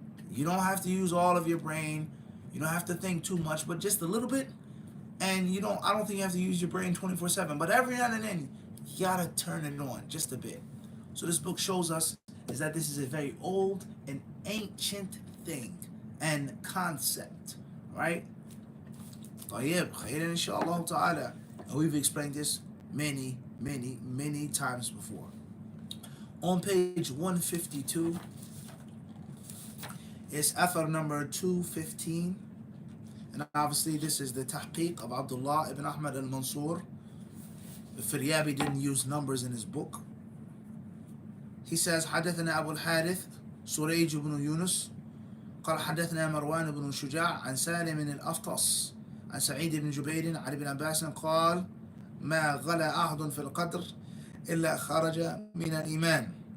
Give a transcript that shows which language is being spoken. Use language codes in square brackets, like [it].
[en] You don't have to use all of your brain. You don't have to think too much, but just a little bit. And I don't think you have to use your brain 24/7, but every now and then you gotta turn it on just a bit. So this book shows us is that this is a very old and ancient thing and concept, right? [ar] طيب خيرا إن شاء الله تعالى. [en] And we've explained this many times before. On page 152 is athar number 215. And obviously this is the tahqiq of Abdullah ibn Ahmad al-Mansur. The Firyabi didn't use numbers in his book. He says, [ar] حدثنا أبو الحارث سريج بن يونس قال حدثنا مروان بن شجاع عن سالم الأفطس عن سعيد بن جبير عن ابن عباس قال ما غلا أحد في القدر إلا خرج من الإيمان.